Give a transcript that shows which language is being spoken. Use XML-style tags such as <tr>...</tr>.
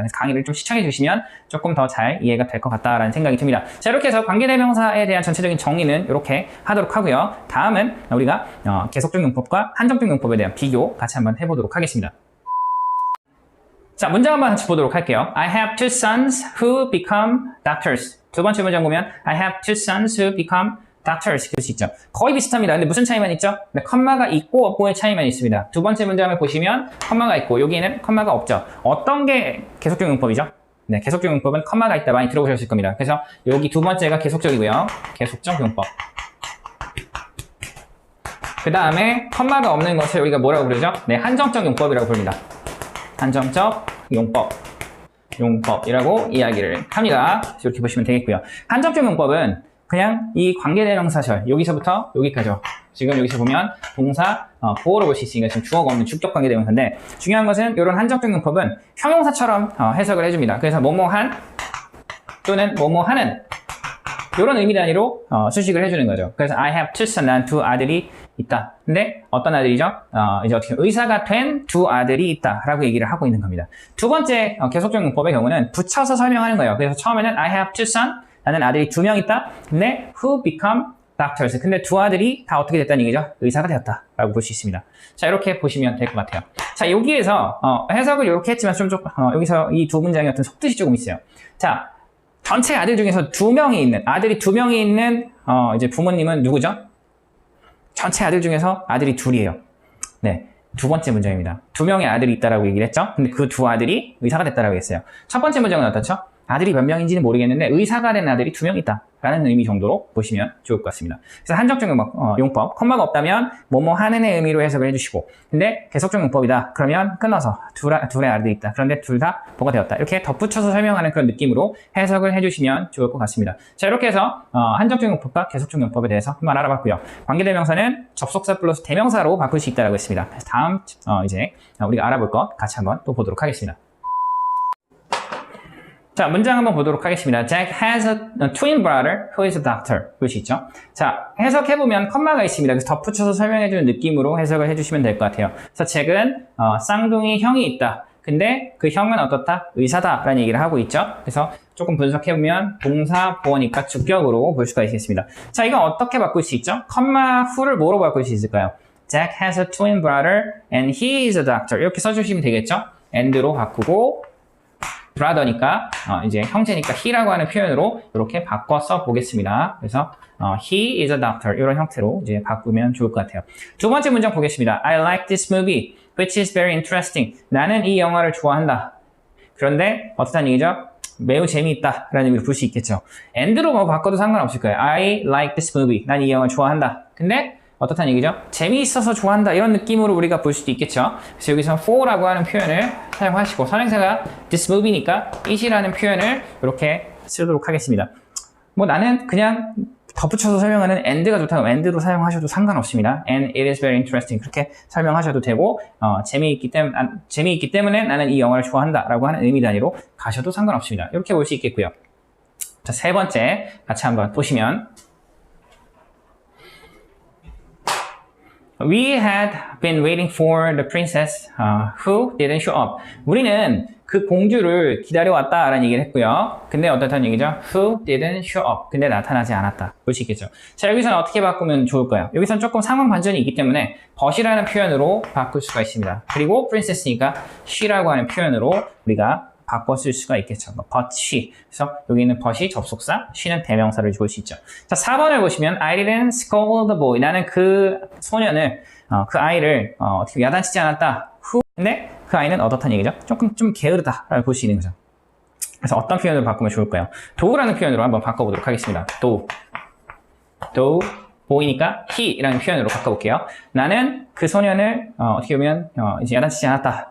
<ko>그래서 강의를 좀 시청해 주시면 조금 더 잘 이해가 될 것 같다라는 생각이 듭니다. 자, 이렇게 해서 관계대명사에 대한 전체적인 정리는 이렇게 하도록 하고요. 다음은 우리가 계속적 용법과 한정적 용법에 대한 비교 같이 한번 해보도록 하겠습니다. 자, 문장 한번 같이 보도록 할게요.</ko> <en>I have two sons who become doctors.</en> <ko>두 번째 문장 보면</ko> <en>I have two sons who become doctors</en> <ko>그럴 수 있죠. 거의 비슷합니다. 근데 무슨 차이만 있죠? 네, 컴마가 있고 없고의 차이만 있습니다. 두 번째 문장을 보시면 컴마가 있고 여기에는 컴마가 없죠. 어떤 게 계속적 용법이죠? 네, 계속적 용법은 컴마가 있다 많이 들어보셨을 겁니다. 그래서 여기 두 번째가 계속적이고요. 계속적 용법. 그 다음에 컴마가 없는 것을 우리가 뭐라고 부르죠? 네, 한정적 용법이라고 부릅니다. 한정적 용법이라고 이야기를 합니다. 이렇게 보시면 되겠고요. 한정적 용법은 그냥 이 관계대명사절 여기서부터 여기까지요. 지금 여기서 보면 동사 보어로 볼 수 있으니까 지금 주어가 없는 주격 관계대명사인데 중요한 것은 이런 한정적 용법은 형용사처럼 해석을 해줍니다. 그래서 뭐뭐한 또는 뭐뭐하는 이런 의미 단위로 수식을 해주는 거죠. 그래서</ko> <en>I have two sons,</en> <ko>난 두 아들이 있다. 근데 어떤 아들이죠? 이제 어떻게 의사가 된 두 아들이 있다라고 얘기를 하고 있는 겁니다. 두 번째 계속적 용법의 경우는 붙여서 설명하는 거예요. 그래서 처음에는</ko> <en>I have two sons,</en> <ko>나는 아들이 두 명 있다.</ko> <en>근데 who become doctors.</en> <ko>근데 두 아들이 다 어떻게 됐다는 얘기죠? 의사가 되었다라고 볼 수 있습니다. 자, 이렇게 보시면 될 것 같아요. 자, 여기에서 해석을 이렇게 했지만 좀 여기서 이 두 문장의 어떤 속뜻이 조금 있어요. 자, 전체 아들 중에서 아들이 두 명이 있는 이제 부모님은 누구죠? 전체 아들 중에서 아들이 둘이에요. 네, 두 번째 문장입니다. 두 명의 아들이 있다라고 얘기를 했죠. 근데 그 두 아들이 의사가 됐다라고 했어요. 첫 번째 문장은 어떻죠? 아들이 몇 명인지는 모르겠는데 의사가 된 아들이 두 명 있다라는 의미 정도로 보시면 좋을 것 같습니다. 그래서 한정적 용법, 컴마가 없다면 뭐뭐 하는의 의미로 해석을 해주시고, 근데 계속적 용법이다 그러면 끊어서 둘의 아들이 있다. 그런데 둘 다 뭐가 되었다. 이렇게 덧붙여서 설명하는 그런 느낌으로 해석을 해주시면 좋을 것 같습니다. 자, 이렇게 해서 한정적 용법과 계속적 용법에 대해서 한번 알아봤고요. 관계대명사는 접속사 플러스 대명사로 바꿀 수 있다고 했습니다. 그래서 다음 이제 우리가 알아볼 것 같이 한번 또 보도록 하겠습니다. 자, 문장 한번 보도록 하겠습니다.</ko> <en>Jack has a twin brother who is a doctor.</en> <ko>볼 수 있죠? 자, 해석해보면 컴마가 있습니다. 그래서 덧붙여서 설명해주는 느낌으로 해석을 해주시면 될 것 같아요. 그래서 잭은 쌍둥이 형이 있다. 근데 그 형은 어떻다? 의사다 라는 얘기를 하고 있죠. 그래서 조금 분석해보면 동사 보어니까 주격으로 볼 수가 있겠습니다. 자, 이건 어떻게 바꿀 수 있죠? 컴마 후를 뭐로 바꿀 수 있을까요?</ko> <en>Jack has a twin brother and he is a doctor.</en> <ko>이렇게 써주시면 되겠죠? and로 바꾸고 brother니까 이제 형제니까 he라고 하는 표현으로 이렇게 바꿔 써 보겠습니다. 그래서</ko> <en>he is a doctor</en> <ko>이런 형태로 이제 바꾸면 좋을 것 같아요. 두 번째 문장 보겠습니다.</ko> <en>I like this movie, which is very interesting.</en> <ko>나는 이 영화를 좋아한다. 그런데 어떻다는 얘기죠? 매우 재미있다 라는 의미로 볼 수 있겠죠. and로 뭐 바꿔도 상관없을 거예요.</ko> <en>I like this movie.</en> <ko>난 이 영화 좋아한다. 근데 어떻다는 얘기죠? 재미있어서 좋아한다 이런 느낌으로 우리가 볼 수도 있겠죠. 그래서 여기서 for라고 하는 표현을 사용하시고 선행사가 this movie니까 it이라는 표현을 이렇게 쓰도록 하겠습니다. 뭐 나는 그냥 덧붙여서 설명하는 and가 좋다고 and로 사용하셔도 상관없습니다.</ko> <en>and it is very interesting</en> <ko>그렇게 설명하셔도 되고 재미있기 때문에 나는 이 영화를 좋아한다 라고 하는 의미 단위로 가셔도 상관없습니다. 이렇게 볼 수 있겠고요. 자, 세 번째 같이 한번 보시면</ko> <en>We had been waiting for the princess who didn't show up.</en> <ko>우리는 그 공주를 기다려왔다라는 얘기를 했고요. 근데 어떻다는 얘기죠?</ko> <en>Who didn't show up.</en> <ko>근데 나타나지 않았다. 볼 수 있겠죠. 자, 여기서는 어떻게 바꾸면 좋을까요? 여기서는 조금 상황 반전이 있기 때문에 but이라는 표현으로 바꿀 수가 있습니다. 그리고 princess니까 she라고 하는 표현으로 우리가 바꿔 쓸 수가 있겠죠.</ko> <en>but she.</en> <ko>그래서 여기는 but이 접속사, she는 대명사를 볼 수 있죠. 자, 4번을 보시면</ko> <en>I didn't scold the boy.</en> <ko>나는 그 소년을, 그 아이를 어떻게 야단치지 않았다. 근데 그 아이는 어떻다는 얘기죠? 조금 좀 게으르다라고 볼 수 있는 거죠. 그래서 어떤 표현으로 바꾸면 좋을까요? do라는 표현으로 한번 바꿔보도록 하겠습니다.</ko> <en>do.</en> <ko>boy니까 he라는 표현으로 바꿔볼게요. 나는 그 소년을 어떻게 보면 이제 야단치지 않았다.</ko>